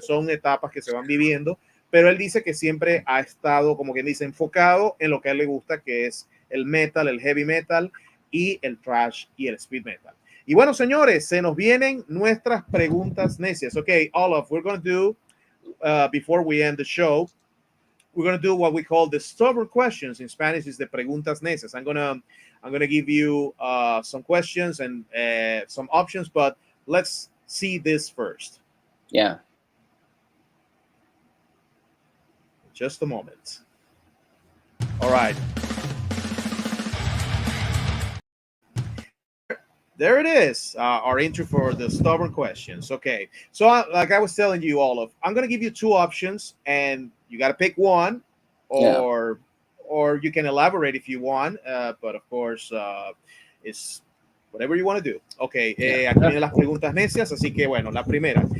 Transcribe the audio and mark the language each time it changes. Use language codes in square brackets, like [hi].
[es] Son etapas que se van viviendo, pero él dice que siempre ha estado, como quien dice, enfocado en lo que a él le gusta, que es el metal, el heavy metal y el thrash y el speed metal. Y bueno, señores, se nos vienen nuestras preguntas necias. [en] Okay, Olof, we're going to do, before we end the show, we're going to do what we call the stubborn questions. In Spanish is the [es] preguntas necias. [en] I'm gonna give you some questions and some options, but let's see this first. Yeah. Just a moment. All right. There it is, our intro for the stubborn questions. Okay, so like I was telling you, Olof, I'm going to give you two options, and you got to pick one, or you can elaborate if you want, but of course, it's whatever you want to do. [es] Okay, aquí vienen las preguntas necias, así que bueno, la primera.